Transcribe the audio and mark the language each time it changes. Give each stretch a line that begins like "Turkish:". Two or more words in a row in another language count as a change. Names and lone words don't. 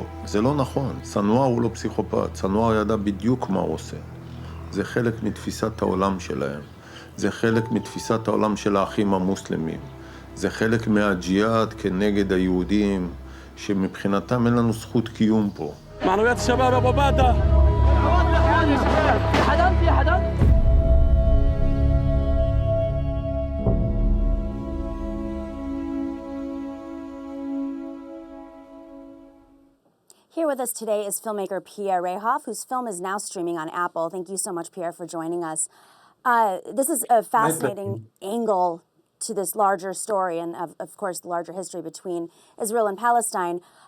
Hebrew: זה לא נכון. סנואר הוא לא פסיכופת. סנואר ידע בדיוק מה הוא עושה. זה חלק מתפיסת העולם שלהם. זה חלק מתפיסת העולם של האחים המוסלמים. זה חלק מהג'יהאד כנגד היהודים, שמבחינתם אין לנו זכות קיום פה. معنويات الشباب ابو باده في حدا
English: Here with us today is filmmaker Pierre Rehov, whose film is now streaming on Apple. Thank you so much, Pierre, for joining us. This is a fascinating angle to this larger story and, of course, the larger history between Israel and Palestine.